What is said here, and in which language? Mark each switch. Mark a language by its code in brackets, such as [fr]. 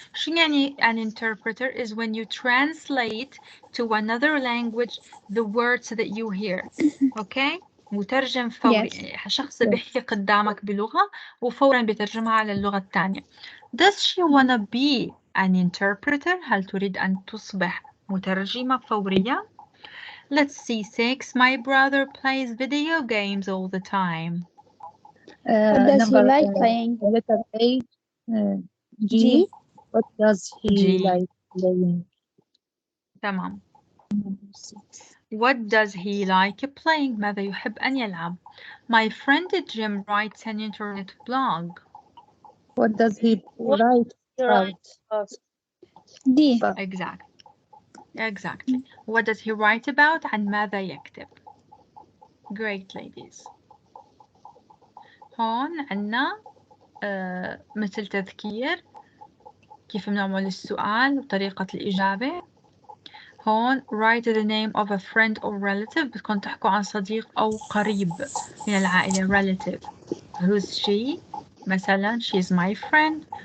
[ar] شو يعني [en] an interpreter is when you translate to another language the words that you hear. Okay? [ar] مترجم فوري. [en] Yes. [ar] شخص بيحكي قدامك بلغة وفورا بيترجمها على اللغة الثانية. [en] Does she wanna be an interpreter? [ar] هل تريد أن تصبح مترجمة فورية؟ [en] Let's see 6. My brother plays video games all the time. What does he number, like playing? letter A. G. G. What does he G. like playing? [ar] تمام. [en] What does he like playing? [ar] ماذا يحب أن يلعب? [en] My friend Jim writes an internet blog. What does he write about? D. Exactly. What does he write about? [ar] عن ماذا يكتب? [en] Great ladies. [ar] هون عنا مثل تذكير كيف بنعمل السؤال وطريقة الإجابة. هون [en] write the name of a friend or relative. [ar] بدكم تحكوا عن صديق أو قريب من العائلة relative. [en] Who's she? مثلا she's my friend.